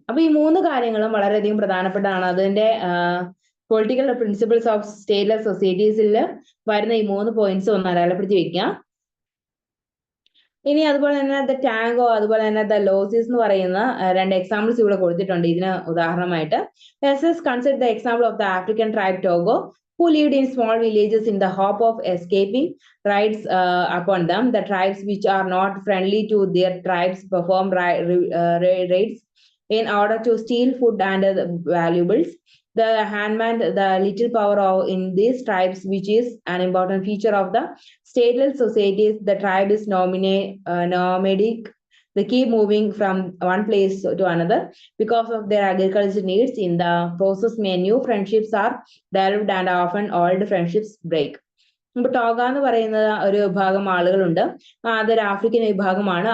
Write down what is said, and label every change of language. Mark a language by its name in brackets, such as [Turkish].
[Malayalam] അപ്പൊ ഈ 3 കാര്യങ്ങളും വളരെയധികം പ്രധാനപ്പെട്ടതാണ്. അതിന്റെ പൊളിറ്റിക്കൽ പ്രിൻസിപ്പിൾസ് ഓഫ് സ്റ്റേറ്റ്ലെസ് സൊസൈറ്റീസിൽ വരുന്ന ഈ 3 പോയിന്റ്സ് ഒന്ന് അടയാളപ്പെടുത്തി വെക്കുക. ഇനി അതുപോലെ തന്നെ ദ ടാങ്കോ അതുപോലെ തന്നെ ദ ലോസിസ് എന്ന് പറയുന്ന 2 എക്സാമ്പിൾസ് ഇവിടെ കൊടുത്തിട്ടുണ്ട് ഇതിന് ഉദാഹരണമായിട്ട്. [English] Consider the example of the African tribe Togo who lived in small villages in the hope of escaping raids upon them. The tribes which are not friendly to their tribes perform raids in order to steal food and valuables. The handman, the little power in these tribes, which is an important feature of the stateless societies. The tribe is nomadic. They keep moving from one place to another because of their agricultural needs. In the process, many new friendships are developed and often old friendships break. [Malayalam] ഇപ്പൊ ടോഗ എന്ന് പറയുന്ന ഒരു വിഭാഗം ആളുകളുണ്ട്. അതൊരു African വിഭാഗമാണ്.